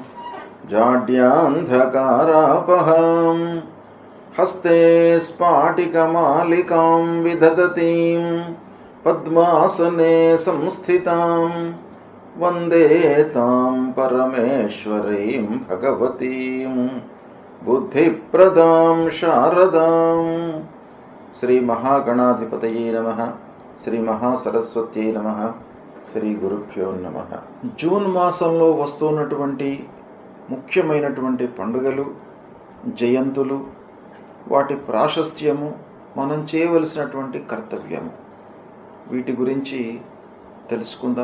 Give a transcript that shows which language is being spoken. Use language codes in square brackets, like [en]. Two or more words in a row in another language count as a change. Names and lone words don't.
[sa] जाड्यान्धकारापहां हस्ते स्फाटिकमालिकां विदधतीं पद्मासने संस्थितां वन्दे तां परमेश्वरीं भगवतीं बुद्धिप्रदां शारदां। శ్రీ మహాగణాధిపతయే నమః. శ్రీ మహాసరస్వత్యై నమః. శ్రీ గురుభ్యో నమః. [te] జూన్ మాసంలో వస్తున్నటువంటి ముఖ్యమైనటువంటి పండుగలు, జయంతులు, వాటి ప్రాశస్త్యము, మనం చేయవలసినటువంటి కర్తవ్యము, వీటి గురించి తెలుసుకుందాం.